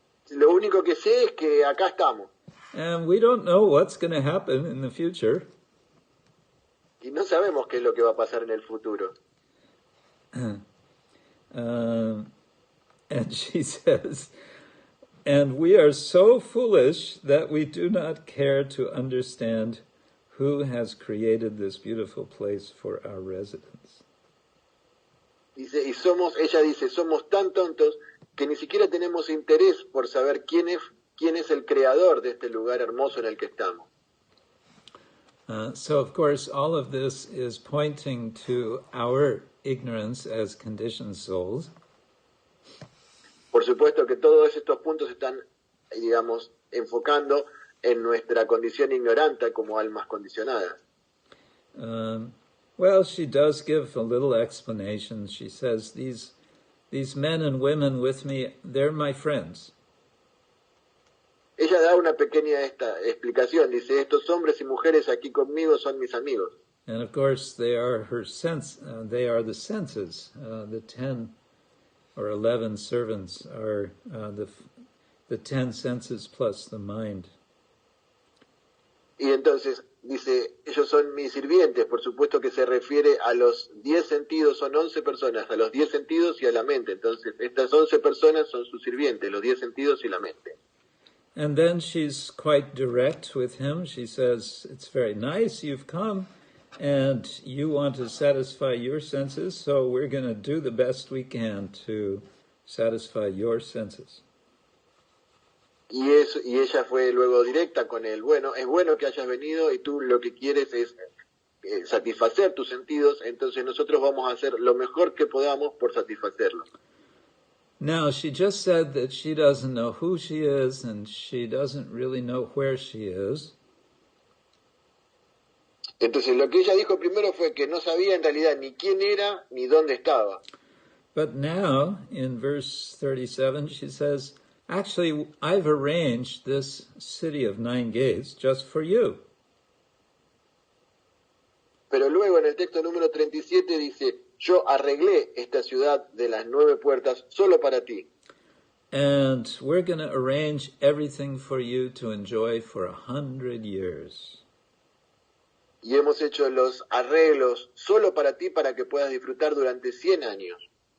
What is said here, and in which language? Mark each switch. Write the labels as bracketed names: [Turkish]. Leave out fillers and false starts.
[Spanish] Lo único que sé es que acá estamos. [English] And we don't know what's going to happen in the future. [Spanish] Y no sabemos qué es lo que va a pasar en el futuro. [English] And she says, and we are so foolish that we do not care to understand who has created this beautiful place for our residence. [Spanish] Dice, ella dice, somos tan tontos que ni siquiera tenemos interés por saber quién es el creador de este lugar hermoso en el que estamos. [English] So, of course, all of this is pointing to our ignorance as conditioned souls. [Spanish] Por supuesto que todos estos puntos están, digamos, enfocando en nuestra condición ignorante como almas condicionadas. [English] Well, she does give a little explanation. She says, these men and women with me, they're my friends. [Spanish] Ella da una pequeña explicación. Dice, estos hombres y mujeres aquí conmigo son mis amigos. [English] And of course, they are her they are the senses. The 10 or 11 servants are the 10 senses plus the mind. [Spanish] Y entonces dice, ellos son mis sirvientes. Por supuesto que se refiere a los 10 sentidos, son 11 personas, a los 10 sentidos y a la mente. Entonces, estas 11 personas son sus sirvientes, los 10 sentidos y la mente. [English] And then she's quite direct with him. She says, it's very nice you've come and you want to satisfy your senses, so we're going to do the best we can to satisfy your senses. [Spanish] Y ella fue luego directa con él. Bueno, es bueno que hayas venido y tú lo que quieres es satisfacer tus sentidos, entonces nosotros vamos a hacer lo mejor que podamos por satisfacerlos. [English] Now, she just said that she doesn't know who she is and she doesn't really know where she is. [Spanish] Entonces, lo que ella dijo primero fue que no sabía en realidad ni quién era ni dónde estaba. [English] But now, in verse 37, she says, actually, I've arranged this city of 9 gates just for you. [Spanish] Pero luego en el texto número 37 dice, yo arreglé esta ciudad de las 9 puertas solo para ti. [English] And we're going to arrange everything for you to enjoy for 100 years. [Spanish] Y hemos hecho los arreglos solo para ti para que puedas disfrutar durante 100 años.